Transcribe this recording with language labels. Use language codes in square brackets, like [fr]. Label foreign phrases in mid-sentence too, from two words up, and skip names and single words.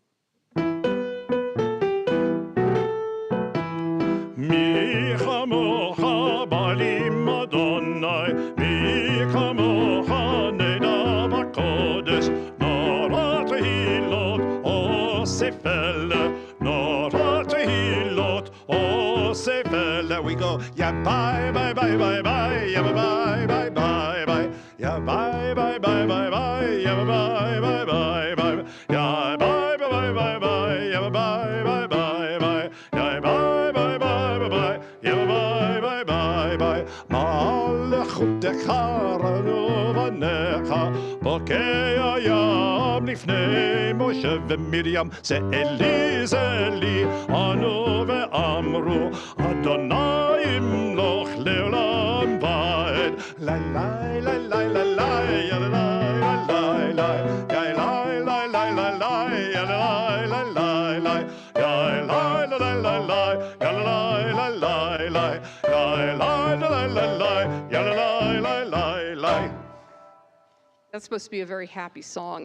[he] מי כמוכה באלים אדוני, מי כמוכה נאדר בקודש, נורא תהילות עושה פלא, נורא תהילות עושה פלא. [en] We go, ya bye bye bye bye bye, ya bye bye bye bye, ya bye bye bye bye bye, ya bye bye bye bye, ya bye bye bye bye, ya bye bye bye bye, ya bye. [he] בוקע ים לפני משה ומרים, זה אלי, זה לי, ענו ואמרו, אדוני ימלוך לעולם ועד. לי לי לי לי לי לי לי לי [en] That's supposed to be a very happy song.